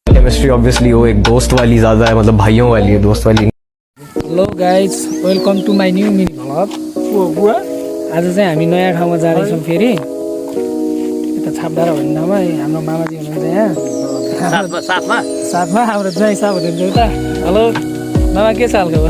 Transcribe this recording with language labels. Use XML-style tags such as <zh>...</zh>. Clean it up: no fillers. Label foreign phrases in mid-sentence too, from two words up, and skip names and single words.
<hi>केमिस्ट्री ऑब्वियसली वो एक दोस्त वाली ज़्यादा है, मतलब भाइयों वाली है, दोस्त वाली।</hi> <en>Hello guys, welcome to my new mini vlog.</en> <ne>आज चाहिँ हामी नयाँ ठाउँमा जाँदैछौँ फेरि। यता छापडाँडा भन्ने ठाउँमा हाम्रो मामाजी हुनुहुन्छ यहाँ साथमा हाम्रो ज्वाइँ साहब हुनुहुन्छ उता। हेलो मामा, के छ हालखबर?</ne>